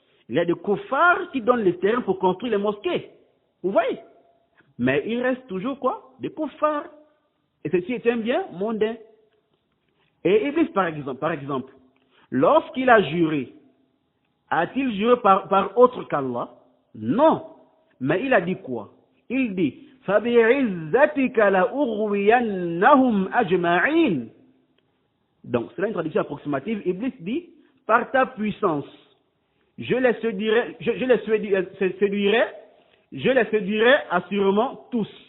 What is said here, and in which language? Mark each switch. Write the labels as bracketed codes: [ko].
[fr] Il y a des koufars qui donnent les terrains pour construire les mosquées. Vous voyez? Mais il reste toujours quoi? Des koufars. Et ceci est un bien mondain. Et Iblis, par exemple, lorsqu'il a juré, a-t-il juré par autre qu'Allah? Non. Mais il a dit quoi? Il dit, [ar] فَبِعِزَّتِكَ لَأُغْوِيَنَّهُمْ أَجْمَعِينَ. [fr] Donc, c'est là une traduction approximative. Iblis dit, par ta puissance, je les séduirai je les séduirai assurément tous.